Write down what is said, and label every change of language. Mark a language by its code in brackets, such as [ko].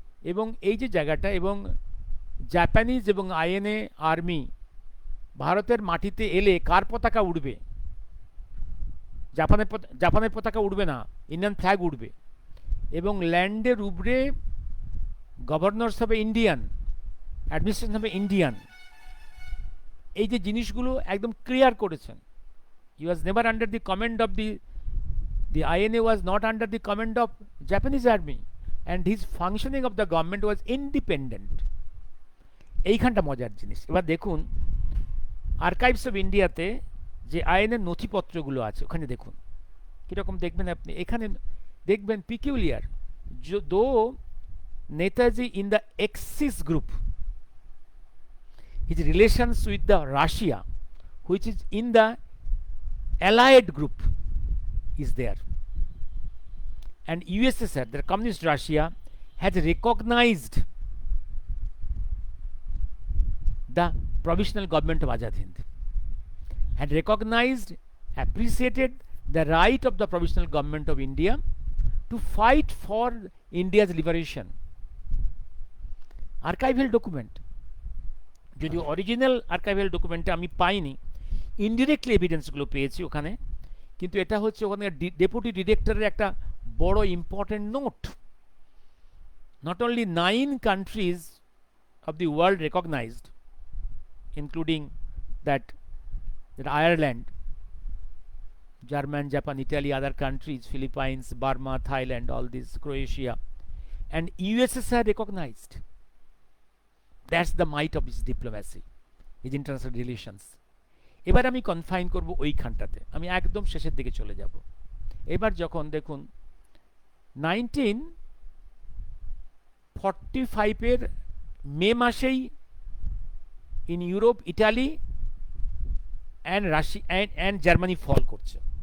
[bn] এবং এই যে জায়গাটা, এবং জাপানিজ এবং আইএনএ আর্মি ভারতের মাটিতে এলে কার পতাকা উঠবে? জাপানের পতাকা উঠবে না, ইন্ডিয়ান ফ্ল্যাগ উঠবে। এবং ল্যান্ডের উপরে গভর্নর্স হবে ইন্ডিয়ান, অ্যাডমিনিস্ট্রেশন হবে ইন্ডিয়ান। এই যে জিনিসগুলো একদম ক্লিয়ার করেছেন। [en] He was never under the command of the INA was not under the command of Japanese army, and his functioning of the government was independent. [bn] এইখানটা মজার জিনিস। এবার দেখুন, আর্কাইভস অফ ইন্ডিয়াতে যে আইনের নথিপত্রগুলো আছে, ওখানে দেখুন কীরকম দেখবেন আপনি। এখানে দেখবেন [en] Peculiar, though Netaji in the axis group, his relations with the Russia, which is in the allied group, is there. And USSR, the communist Russia, has recognized the provisional government of Azad Hind, had recognized, appreciated the right of the provisional government of India to fight for India's liberation. Archival document, [bn] যদিও original archival ডকুমেন্টে আমি পাইনি, indirectly এভিডেন্সগুলো পেয়েছি ওখানে, কিন্তু এটা হচ্ছে ওখানে ডেপুটি ডিরেক্টরের একটা বড় important note. [en] Not only 9 countries of the world recognized, including that Ireland, German, Japan, Italy, other countries, Philippines, Burma, Thailand, all this, Croatia, and USSR recognized. That's the might of his diplomacy, his international relations. [bn] এবার আমি confine করব ওইখানটাতে, আমি একদম শেষের দিকে চলে যাব। এবার যখন দেখুন 1945-এর মে মাসেই [en] in Europe, Italy and Russia and Germany fall [bn] করছে।